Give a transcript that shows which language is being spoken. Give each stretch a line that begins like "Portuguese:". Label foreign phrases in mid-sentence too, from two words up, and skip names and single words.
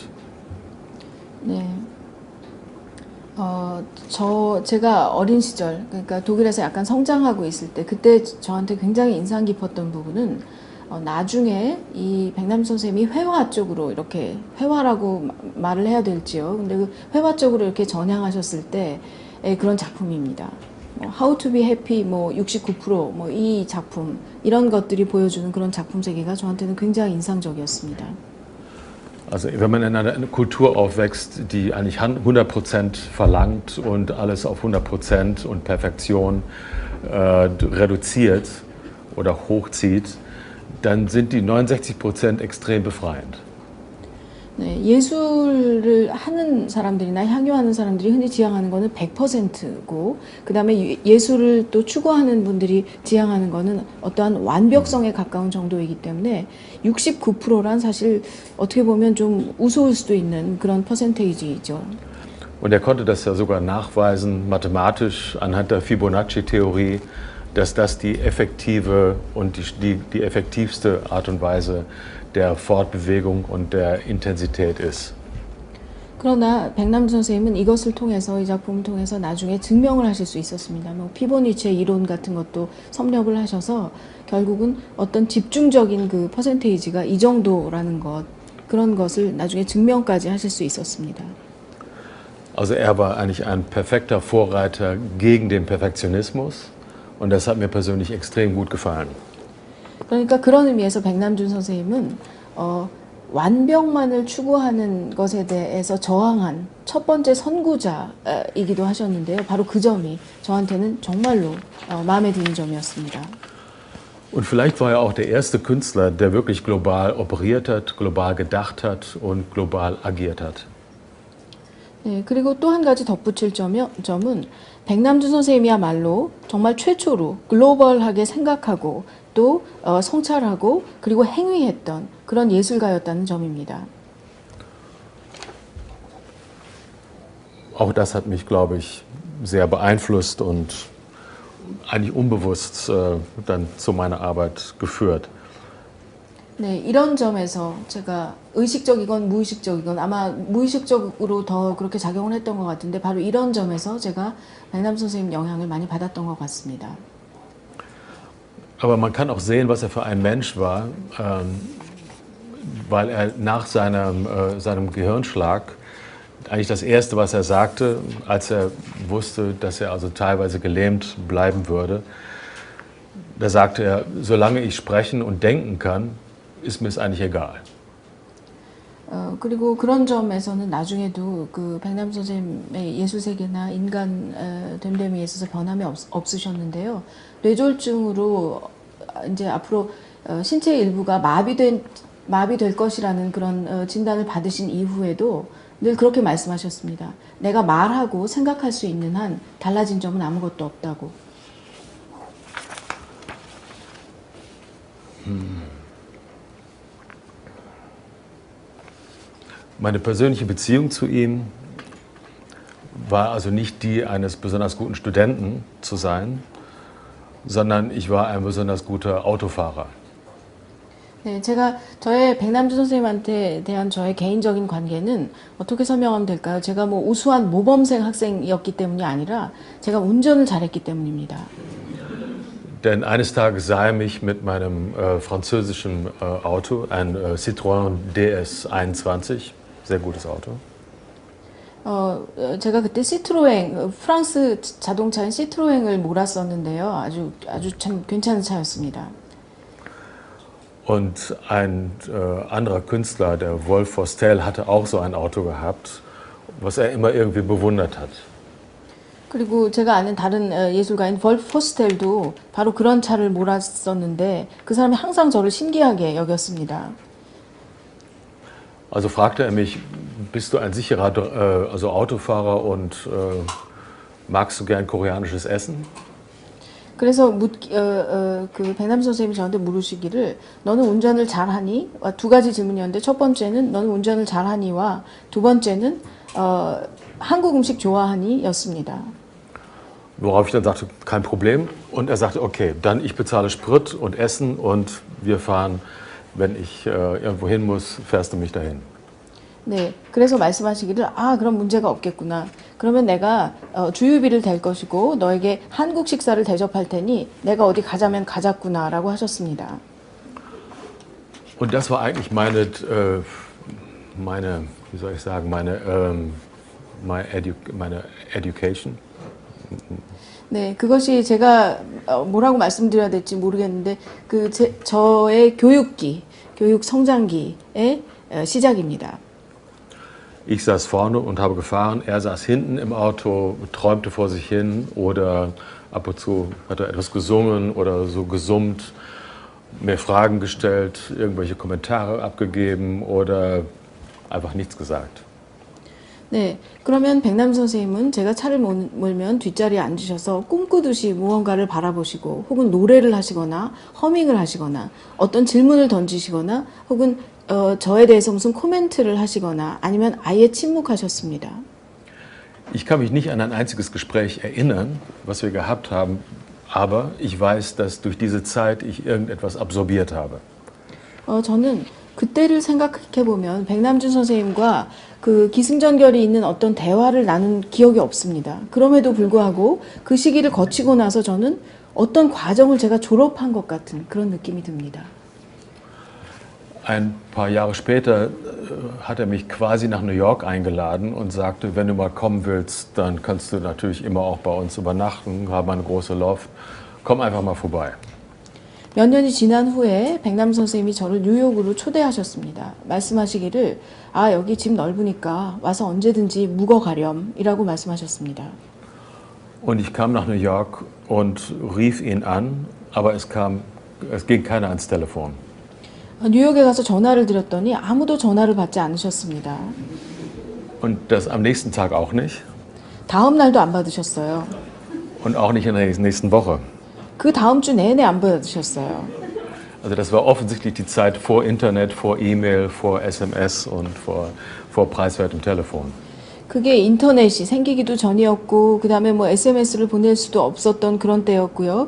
Korean: 네. 제가 어린 시절, 그러니까 독일에서 약간 성장하고 있을 때, 그때 저한테 굉장히 인상 깊었던 부분은 나중에 이 백남 선생님이 회화 쪽으로 이렇게 회화라고 말을 해야 될지요. 근데 그 회화 쪽으로 이렇게 전향하셨을 때 그런 작품입니다. How to be happy, 69%, 이 작품, 이런 것들이 보여주는 그런 작품 세계가 저한테는 굉장히 인상적이었습니다.
German: Also wenn man in einer Kultur aufwächst, die eigentlich 100% verlangt und alles auf 100% und Perfektion reduziert oder hochzieht, dann sind die 69% extrem befreiend.
Korean: 네, 예술을 하는 사람들이나 향유하는 사람들이 흔히 지향하는 거는 100%고 그 다음에 예술을 또 추구하는 분들이 지향하는 거는 어떠한 완벽성에 가까운 정도이기 때문에 69%란 사실 어떻게 보면 좀 우스울 수도 있는 그런 퍼센테이지죠.
German: Und er konnte das ja sogar nachweisen, mathematisch anhand der Fibonacci-Theorie, dass das die effektive und die effektivste Art und Weise der Fortbewegung und der Intensität ist.
Korean: 그러나 백남 선생님은 이것을 통해서 이 작품을 통해서 나중에 증명을 하실 수 있었습니다. 피보니치의 이론 같은 것도 섭렵을 하셔서 결국은 어떤 집중적인 그 퍼센테이지가 이 정도라는 것 그런 것을 나중에 증명까지 하실 수 있었습니다.
German: Also er war eigentlich ein perfekter Vorreiter gegen den Perfektionismus und das hat mir persönlich extrem gut gefallen.
Korean: 그러니까 그런 의미에서 백남준 선생님은 완벽만을 추구하는 것에 대해서 저항한 첫 번째 선구자이기도 하셨는데요. 바로 그 점이 저한테는 정말로 마음에 드는 점이었습니다.
German: Und vielleicht war er auch der erste Künstler, der wirklich global operiert hat, global gedacht hat und global agiert hat.
Korean: 네, 그리고 또 한 가지 덧붙일 점은 백남준 선생님이야말로 정말 최초로 글로벌하게 생각하고 또 성찰하고 그리고 행위했던 그런 예술가였다는 점입니다.
German: Auch das hat mich, glaube ich, sehr beeinflusst und eigentlich unbewusst dann zu meiner Arbeit geführt.
Korean: 네, 이런 점에서 제가 의식적이건 무의식적이건 아마 무의식적으로 더 그렇게 작용을 했던 것 같은데 바로 이런 점에서 제가 백남 선생님 영향을 많이 받았던 것 같습니다.
German: Aber man kann auch sehen, was er für ein Mensch war, weil er nach seinem Gehirnschlag eigentlich das Erste, was er sagte, als er wusste, dass er also teilweise gelähmt bleiben würde, da sagte er, solange ich sprechen und denken kann, ist mir es eigentlich egal.
Korean: 그리고 그런 점에서는 나중에도 그 백남 선생님의 예술 세계나 인간 됨됨이에 있어서 변함이 없으셨는데요. 뇌졸중으로 이제 앞으로 신체 일부가 마비될 것이라는 그런 진단을 받으신 이후에도 늘 그렇게 말씀하셨습니다. 내가 말하고 생각할 수 있는 한 달라진 점은 아무것도 없다고.
German: Meine persönliche Beziehung zu ihm war also nicht die eines besonders guten Studenten zu sein, sondern ich war ein besonders guter Autofahrer.
Korean: 네, 제가 저의 백남준 선생님한테 대한 저의 개인적인 관계는 어떻게 설명하면 될까요? 제가 뭐 우수한 모범생 학생이었기 때문이 아니라 제가 운전을 잘했기 때문입니다.
German: Denn eines Tages sah er mich mit meinem französischen Auto, ein Citroën DS21, sehr gutes Auto.
Korean: 제가 그때 시트로엥, 프랑스 자동차인 시트로엥을 몰았었는데요. 아주 참 괜찮은 차였습니다.
German: Und ein anderer Künstler, der Wolf Forstel, hatte auch so ein Auto gehabt, was er immer irgendwie bewundert hat.
Korean: 그리고 제가 아는 다른 예술가인 볼프 포스텔도 바로 그런 차를 몰았었는데 그 사람이 항상 저를 신기하게 여겼습니다.
German: Also fragte er mich, bist du ein sicherer also Autofahrer und magst du gern koreanisches Essen?
Korean: 그래서 그 백남 선생님이 저한테 물으시기를 너는 운전을 잘하니? 두 가지 질문이었는데 첫 번째는 너는 운전을 잘하니와 두 번째는 한국 음식 좋아하니? 였습니다.
German: Worauf ich dann sagte, kein Problem. Und er sagte, okay, dann ich bezahle Sprit und Essen und wir fahren, wenn ich irgendwo hin muss, fährst du mich dahin.
Korean: 네, 그래서 말씀하시기를 그럼 문제가 없겠구나. 그러면 내가 주유비를 댈 것이고 너에게 한국 식사를 대접할 테니 내가 어디 가자면 가자꾸나라고 하셨습니다.
German: Und das war eigentlich meine, wie soll ich sagen, meine Education.
Korean: 네, 그것이 제가 뭐라고 말씀드려야 될지 모르겠는데 저의 교육 성장기의 시작입니다.
German: Ich saß vorne und habe gefahren, er saß hinten im Auto, träumte vor sich hin oder ab und zu hat er etwas gesungen oder so gesummt, mir Fragen gestellt, irgendwelche Kommentare abgegeben oder einfach nichts gesagt.
Korean: 네, 그러면 백남 선생님은 제가 차를 몰면 뒷자리에 앉으셔서 꿈꾸듯이 무언가를 바라보시고 혹은 노래를 하시거나 허밍을 하시거나 어떤 질문을 던지시거나 혹은 저에 대해서 무슨 코멘트를 하시거나 아니면 아예 침묵하셨습니다.
German: Ich kann mich nicht an ein einziges Gespräch erinnern, was wir gehabt haben, aber ich weiß, dass durch diese Zeit ich irgendetwas absorbiert habe.
Korean: 저는 그때를 생각해 보면 백남준 선생님과 그 기승전결이 있는 어떤 대화를 나눈 기억이 없습니다. 그럼에도 불구하고 그 시기를 거치고 나서 저는 어떤 과정을 제가 졸업한 것 같은 그런 느낌이 듭니다.
German: Ein paar Jahre später hat er mich quasi nach New York eingeladen und sagte, wenn du mal kommen willst, dann kannst du natürlich immer auch bei uns übernachten, haben eine große Loft, komm einfach mal vorbei.
Korean: 몇 년이 지난 후에 백남 선생님이 저를 뉴욕으로 초대하셨습니다. 말씀하시기를 여기 집 넓으니까 와서 언제든지 묵어 가렴이라고 말씀하셨습니다.
German: Und ich kam nach New York und rief ihn an, aber es ging keiner ans Telefon.
Korean: 뉴욕에 가서 전화를 드렸더니 아무도 전화를 받지 않으셨습니다.
German: Und das am nächsten Tag auch nicht.
Korean: 다음 날도 안 받으셨어요.
German: Und auch nicht in der nächsten Woche.
Korean: 그 다음 주 내내 안 받으셨어요.
German: Also das war offensichtlich die Zeit vor Internet, vor E-Mail, vor SMS und vor preiswertem Telefon.
Korean: 그게 인터넷이 생기기도 전이었고, 그 다음에 뭐 SMS를 보낼 수도 없었던 그런 때였고요.